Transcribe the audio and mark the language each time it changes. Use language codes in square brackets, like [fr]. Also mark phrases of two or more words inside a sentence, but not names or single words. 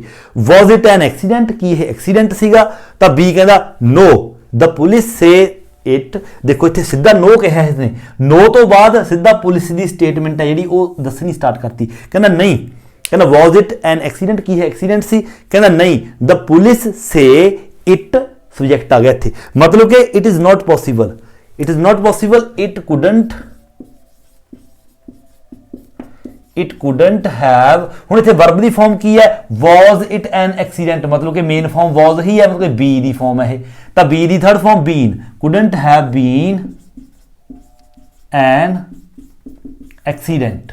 [en] was it an accident, [pa] ਕੀ ਇਹ ਐਕਸੀਡੈਂਟ ਸੀਗਾ। ਤਾਂ B ਕਹਿੰਦਾ [en] no, the police say it, [pa] ਦੇਖੋ ਇੱਥੇ ਸਿੱਧਾ no ਕਿਹਾ ਇਸਨੇ, no ਤੋਂ ਬਾਅਦ ਸਿੱਧਾ ਪੁਲਿਸ ਦੀ ਸਟੇਟਮੈਂਟ ਹੈ ਜਿਹੜੀ ਉਹ ਦੱਸਣੀ ਸਟਾਰਟ ਕਰਤੀ। ਕਹਿੰਦਾ ਨਹੀਂ, ਕਹਿੰਦਾ [en] was it an accident, [pa] ਕੀ ਹੈ ਐਕਸੀਡੈਂਟ ਸੀ। ਕਹਿੰਦਾ ਨਹੀਂ, [en] the police say it, [pa] ਸਬਜੈਕਟ ਆ ਗਿਆ ਇੱਥੇ, ਮਤਲਬ ਕਿ [en] it is not possible, it couldn't it couldn't have. [pa] ਹੁਣ ਇੱਥੇ ਵਰਬ ਦੀ ਫਾਰਮ ਕੀ ਹੈ, [en] was it an accident, [pa] ਮਤਲਬ ਕਿ [en] main form [pa] ਵਾਜ਼ ਹੀ ਹੈ, ਮਤਲਬ ਕਿ ਬੀ ਦੀ ਫਾਰਮ ਹੈ ਇਹ, ਤਾਂ ਬੀ ਦੀ [en] third form been, couldn't have been an accident.